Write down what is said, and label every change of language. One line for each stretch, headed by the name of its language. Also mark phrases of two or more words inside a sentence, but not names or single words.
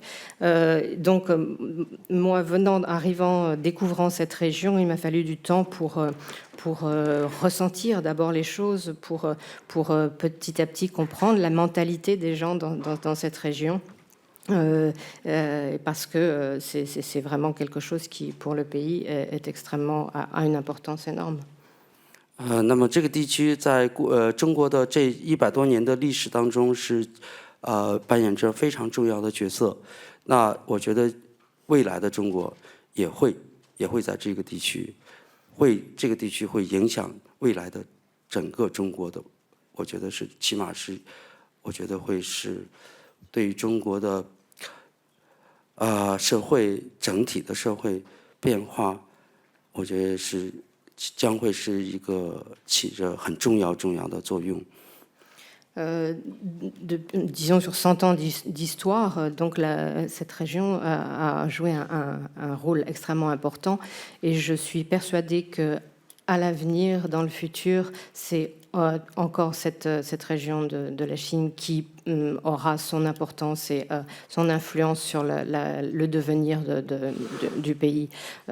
French: Donc moi, découvrant cette région, il m'a fallu du temps pour ressentir d'abord les choses, pour petit à petit comprendre la mentalité des gens dans cette région, parce que c'est vraiment quelque chose qui, pour le pays, a une importance énorme.
Chinese: 那么这个地区在中国的这100多年的历史当中是扮演着非常重要的角色。那我觉得未来的中国也会在这个地区。这个地区会影响未来的整个中国的，我觉得是起码是，我觉得会是对于中国的社会整体的社会变化，我觉得是将会是一个起着很重要的作用。
French: Disons sur 100 ans d'histoire, donc cette région a joué un rôle extrêmement important et je suis persuadée que à l'avenir, dans le futur, c'est encore cette région de la Chine qui aura son importance et son influence sur le devenir du pays.